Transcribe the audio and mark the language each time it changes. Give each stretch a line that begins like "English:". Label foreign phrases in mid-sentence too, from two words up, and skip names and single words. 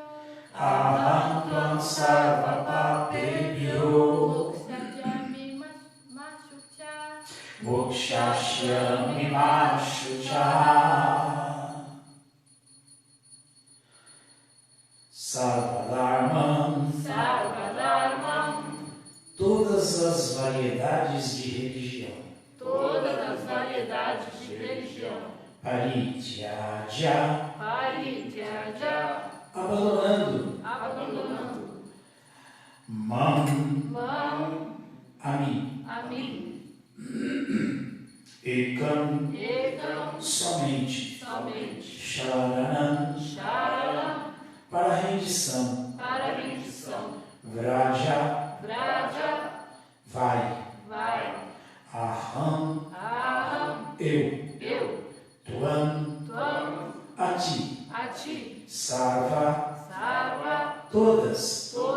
Sanskrit: Aham tvam sarva papebhyo. Mokshayashyami ma shucha. Mokshayashyami ma shucha. Sarvadharmam. Sarvadharmam.
Portuguese: Todas as variedades de religião. Todas as variedades de religião.
Sanskrit: Parityaja. Parityaja.
Portuguese: Abandonando. Mam.
Sanskrit: Mam.
Portuguese: A mim. A mim.
Sanskrit: Ekam. Ekam.
Portuguese: Somente. Sharanam.
Sanskrit: Sharanam.
Portuguese: Para rendição. Vraja. Vai. Aham. Eu. Tvam. A ti. Sarva. Todas.